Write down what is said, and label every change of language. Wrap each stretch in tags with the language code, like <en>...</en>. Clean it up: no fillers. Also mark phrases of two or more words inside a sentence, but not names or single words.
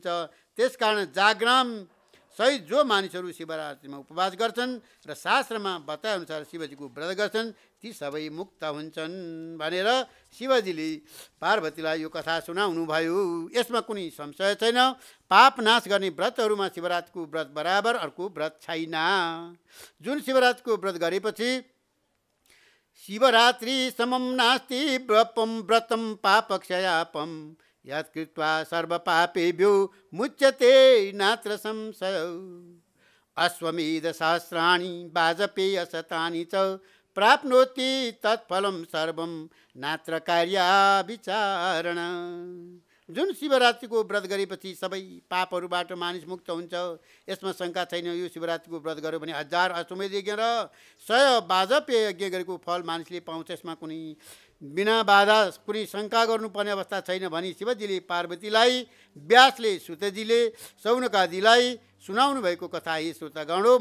<ne>त्यसकारण जागरण सहित जो मानिसहरू शिवरात्रिमा उपवास गर्छन् र शास्त्रमा बताएअनुसार शिवजीको व्रत गर्छन्, ती सबै मुक्त हुन्छन् भनेर शिवजीले पार्वतीलाई यो कथा सुनाउनु भयो। यसमा कुनै संशय छैन। पाप नाश गर्ने व्रतहरूमा शिवरात्रिको व्रत बराबर अर्को व्रत छैन। जुन शिवरात्रिको व्रत गरेपछि</ne> <sa>शिवरात्रि समम नास्ति व्रतम पापक्षयापम यत्कृत्वा सर्वपापेभ्यो मुच्यते नात्र संशय। अश्वमेध सहस्राणि वाजपेय शतानि च प्राप्नोति तत्फलं सर्वं नात्र कार्या विचारण।</sa> <ne>जुन शिवरात्रिको व्रत गरेपछि सबै पापहरूबाट मानिस मुक्त हुन्छ, यसमा शङ्का छैन। यो शिवरात्रिको व्रत गर्यो भने 1000 अश्वमेध यज्ञ र 100 वाजपेय यज्ञ गरेको फल मानिसले पाउँछ। यसमा कुनै बिना बाधा कुनै शङ्का गर्नुपर्ने अवस्था छैन भनी शिवजीले पार्वतीलाई, व्यासले सुतजीले सौनकादिलाई सुनाउनु भएको कथा यी श्रोतागण हो।</ne>